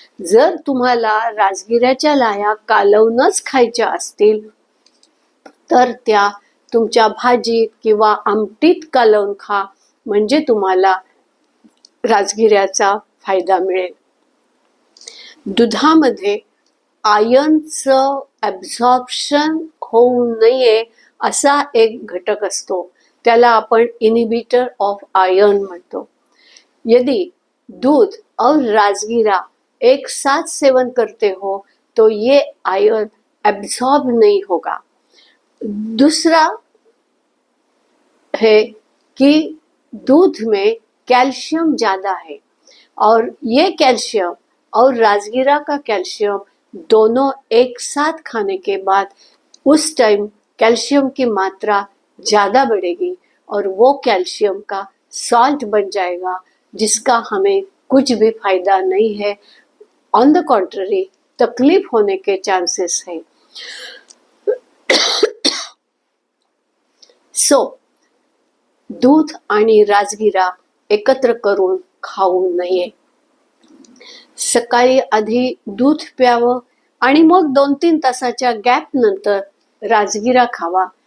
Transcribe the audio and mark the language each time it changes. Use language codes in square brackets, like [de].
[mr] जर तुम्हाला राजगिऱ्याच्या लाह्या कालवूनच खायच्या असतील तर त्या तुमच्या भाजीत किंवा आमटीत कालवून खा, म्हणजे तुम्हाला राजगिऱ्याचा फायदा मिळेल. दुधामध्ये आयर्नचं ॲब्झॉर्प्शन होऊ नये असा एक घटक असतो, त्याला आपण इनिबिटर ऑफ आयर्न म्हणतो. [hi] यदि दूध और राजगिरा एक साथ सेवन करते हो तो ये आयर्न एब्जॉर्ब नहीं होगा. दूसरा है कि दूध में कैल्शियम ज़्यादा है और ये कैल्शियम और राजगिरा का कैल्शियम दोनों एक साथ खाने के बाद उस टाइम कैल्शियम की मात्रा ज़्यादा बढ़ेगी और वो कैल्शियम का सॉल्ट बन जाएगा, जिसका हमें कुछ भी फायदा नहीं है. [en] on the contrary [hi] तकलीफ होने के चांसेस हैं. [mr] सो दूध आणि राजगिरा एकत्र करून खाऊ नये. सकाळी आधी दूध प्यावं आणि मग 2-3 तासाच्या गॅप नंतर राजगिरा खावा.